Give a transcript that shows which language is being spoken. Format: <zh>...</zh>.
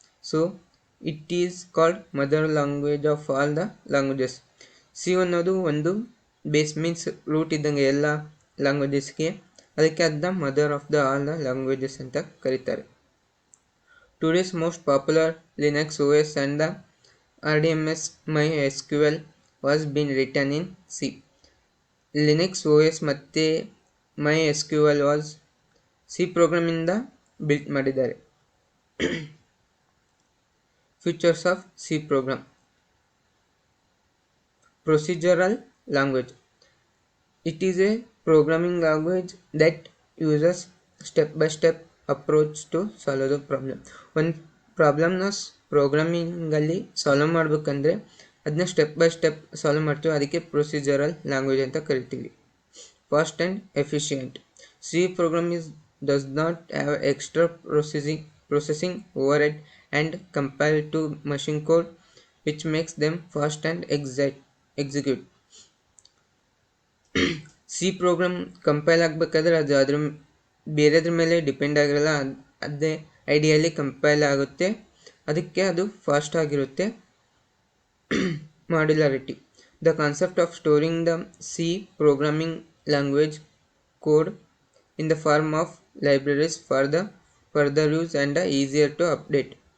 <en>So it is called mother language of all the languages.</en> <kn>C ಅನ್ನೋದು ಒಂದು base means root ಇದ್ದಂಗೆ ಎಲ್ಲ ಲ್ಯಾಂಗ್ವೇಜಸ್ಗೆ. ಅದಕ್ಕೆ ಅದನ್ನ</kn> <en>mother of the all the languages</en> <kn>ಅಂತ ಕರೀತಾರೆ.</kn> <en>Today's most popular Linux OS and the RDMS MySQL was been written in C.</en> <kn>Linux OS ಮತ್ತು MySQL was C ಪ್ರೋಗ್ರಾಮಿಂದ built ಮಾಡಿದ್ದಾರೆ.</kn> <en>Features of C program. Procedural language. It is a programming language that uses step-by-step approach to solve the problem.</en> <kn>ಒಂದು ಪ್ರಾಬ್ಲಮ್ನ ಪ್ರೋಗ್ರಾಮಿಂಗಲ್ಲಿ solve ಮಾಡಬೇಕಂದ್ರೆ ಅದನ್ನ step by step solve ಮಾಡ್ತೀವಿ. ಅದಕ್ಕೆ procedural language ಅಂತ ಕರಿತೀವಿ.</kn> <en>Fast and efficient. C program does not have extra processing overhead and compared to machine code which makes them fast and execute.</en> <kn>C program compile ಆಗಬೇಕಾದ್ರೆ ಅದು ಬೇರೆದ್ರ ಮೇಲೆ depend ಆಗಿರಲ್ಲ. ಅದೇ ಐಡಿಯಲ್ಲಿ compile ಆಗುತ್ತೆ. ಅದಕ್ಕೆ ಅದು ಫಾಸ್ಟ್ ಆಗಿರುತ್ತೆ. Modularity.</kn> <en>The concept of storing the C programming language code in the form of libraries for the further use and easier to update.</en>